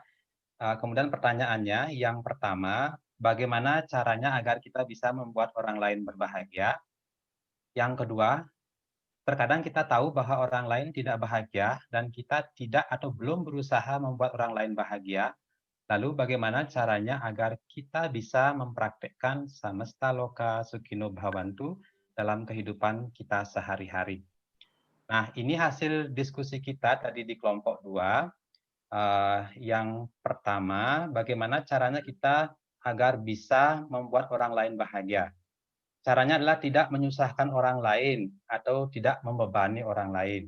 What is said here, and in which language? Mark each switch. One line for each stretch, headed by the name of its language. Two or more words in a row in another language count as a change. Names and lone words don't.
Indonesian: Kemudian pertanyaannya, yang pertama, bagaimana caranya agar kita bisa membuat orang lain berbahagia? Yang kedua, terkadang kita tahu bahwa orang lain tidak bahagia dan kita tidak atau belum berusaha membuat orang lain bahagia. Lalu bagaimana caranya agar kita bisa mempraktekkan
Sanskrit: samasta loka sukino bhavantu
Indonesian: dalam kehidupan kita sehari-hari. Nah, ini hasil diskusi kita tadi di kelompok 2. Yang pertama, bagaimana caranya kita agar bisa membuat orang lain bahagia. Caranya adalah tidak menyusahkan orang lain atau tidak membebani orang lain.